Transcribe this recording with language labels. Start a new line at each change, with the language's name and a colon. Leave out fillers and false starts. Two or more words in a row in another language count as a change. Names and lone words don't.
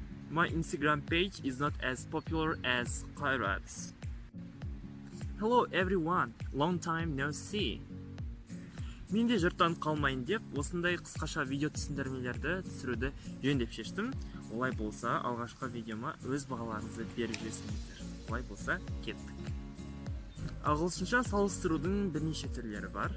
English: My Instagram page is not as popular as Kairat's. Hello everyone, long time no see.
Kazakh: Мен де жұрттан қалмайын деп, осындай қысқаша видео түсіндірмелерді түсіруді жөн деп шештім. Олай болса, алғашқы видеома өз бағаларыңызды беріп жүресіңіздер. Олай болса, кеттік. Ағылшынша салыстырудың бірнеше түрлері бар.